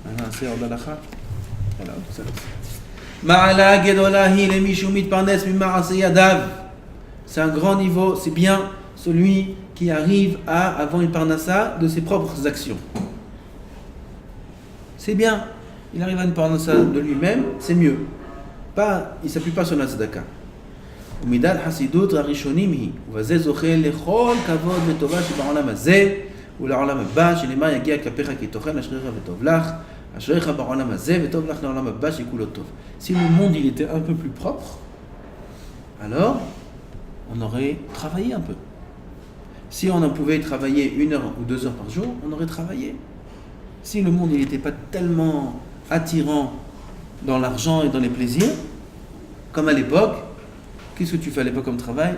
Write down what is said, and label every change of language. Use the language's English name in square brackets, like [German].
[French] C'est hors d'Alacha. Voilà, tout ça. [Hebrew] Ma'ala gedola hi le mishumit parnes mima'ase yadav. [French] C'est un grand niveau, c'est bien celui qui arrive à avoir une parnassa de ses propres actions. C'est bien. Il arrive à une parnassa de lui-même, c'est mieux. Pas, il ne s'appuie pas sur la tzedaka. [Hebrew] ומידת חסידות הראשונים היא, ובזה זוכה לכל כבוד וטובה שבעולם הזה ולעולם הבא, שנאמר יגיע כפיך כי תאכל אשריך וטוב לך, אשריך בעולם הזה וטוב לך לעולם הבא שכולו טוב. [French] Si le monde il était un peu plus propre, alors on aurait travaillé un peu. Si on en pouvait travailler 1 heure ou 2 heures par jour, on aurait travaillé. Si le monde il n'était pas tellement attirant dans l'argent et dans les plaisirs, comme à l'époque, qu'est-ce que tu fais à l'époque comme travail?